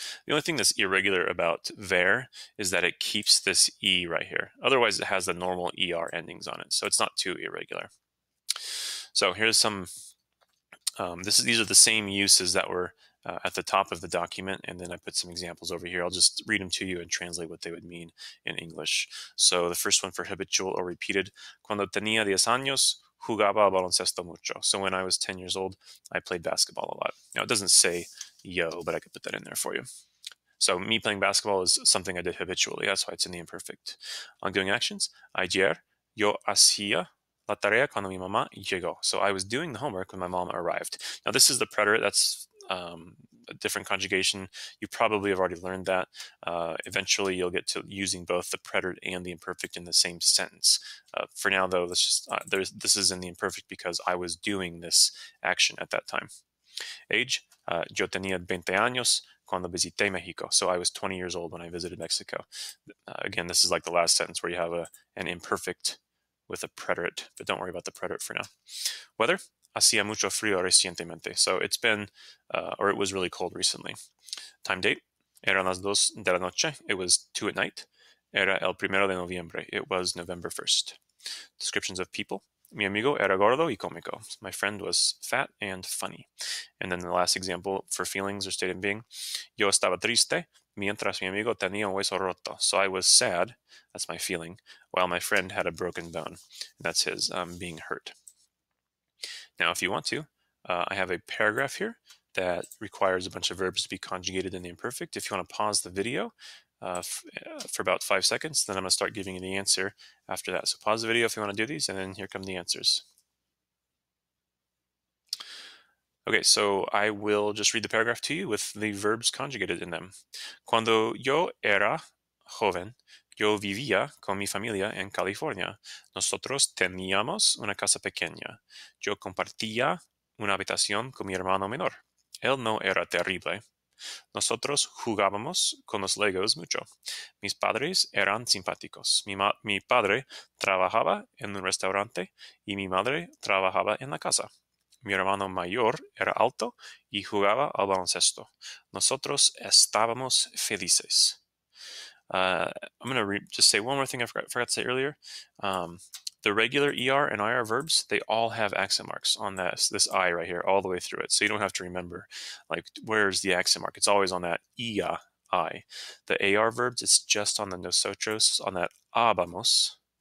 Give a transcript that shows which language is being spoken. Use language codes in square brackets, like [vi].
[en] The only thing that's irregular about ver is that it keeps this e right here. Otherwise, it has the normal er endings on it, so it's not too irregular. So here's some. These are the same uses that were at the top of the document, and then I put some examples over here. I'll just read them to you and translate what they would mean in English. So the first one for habitual or repeated: [es] Cuando tenía 10 años, jugaba baloncesto mucho. [en] So when I was 10 years old, I played basketball a lot. Now, it doesn't say yo, but I could put that in there for you. So me playing basketball is something I did habitually. That's why it's in the imperfect. Ongoing actions: [es] Ayer yo hacía la tarea cuando mi mamá llegó. [en] So I was doing the homework when my mom arrived. Now, this is the preterite. That's a different conjugation. You probably have already learned that. Eventually, you'll get to using both the preterite and the imperfect in the same sentence. For now, though, this is in the imperfect because I was doing this action at that time. [es] Age: yo tenía 20 años cuando visité Mexico. [en] So I was 20 years old when I visited Mexico. Again, this is like the last sentence where you have an imperfect with a preterite, but don't worry about the preterite for now. [es] Weather: hacía mucho frío recientemente. [en] So it's been, or it was really cold recently. Time, date: [es] eran las 2 de la noche. [en] It was 2 at night. [es] Era el primero de noviembre. [en] It was November 1st. Descriptions of people: [es] Mi amigo era gordo y cómico. [en] My friend was fat and funny. And then the last example for feelings or state of being. [es] Yo estaba triste mientras mi amigo tenía un hueso roto. [en] So I was sad, that's my feeling, while my friend had a broken bone. And that's his being hurt. Now, if you want to, I have a paragraph here that requires a bunch of verbs to be conjugated in the imperfect. If you want to pause the video for about 5 seconds, then I'm going to start giving you the answer after that. So pause the video if you want to do these, and then here come the answers. Okay, so I will just read the paragraph to you with the verbs conjugated in them. [es] Cuando yo era joven, yo vivía con mi familia en California. Nosotros teníamos una casa pequeña. Yo compartía una habitación con mi hermano menor. Él no era terrible. Nosotros jugábamos con los Legos mucho. Mis padres eran simpáticos. Mi padre trabajaba en un restaurante y mi madre trabajaba en la casa. Mi hermano mayor era alto y jugaba al baloncesto. Nosotros estábamos felices. [en] I'm going to just say one more thing I forgot to say earlier. The regular ER and IR verbs, they all have accent marks on this I right here all the way through it. So you don't have to remember, like, where's the accent mark? It's always on that IA, I. The AR verbs, it's just on the nosotros, on that vamos.